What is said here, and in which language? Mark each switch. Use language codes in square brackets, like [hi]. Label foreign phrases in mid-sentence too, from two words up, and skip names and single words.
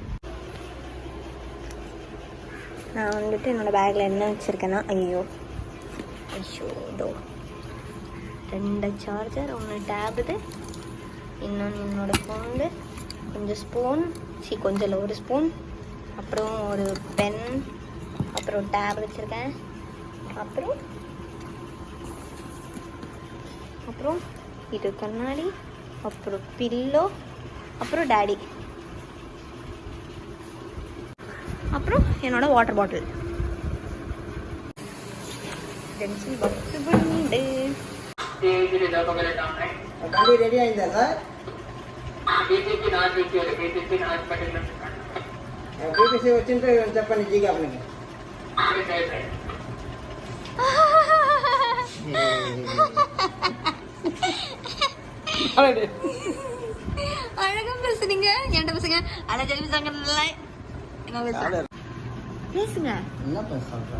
[ta] நான் வந்துட்டு என்னோட பேக்ல என்ன வச்சிருக்கேன்னா, ஐயோ இதோ 2 சார்ஜர், 1 டேபுது, இன்னொன்று என்னோடய ஃபோனு, கொஞ்சம் ஸ்பூன், கொஞ்சம் இல்லை 1 ஸ்பூன், அப்புறம் ஒரு பென், அப்புறம் டேப் வச்சுருக்கேன், அப்புறம் இது கண்ணாடி, அப்புறம் பில்லோ, அப்புறம் டாடி, அப்புறம் என்னோட வாட்டர் பாட்டில். [te] రెడీ అయిందా సార్? బీపీసీ వచ్చింటే చెప్పండి జీ కంపెనీకి. [ta] அழகா பேசுறீங்க. என்கிட்ட பேசுங்க. அழகா பேசுங்க. பேசுங்க. என்ன பேசுறீங்க?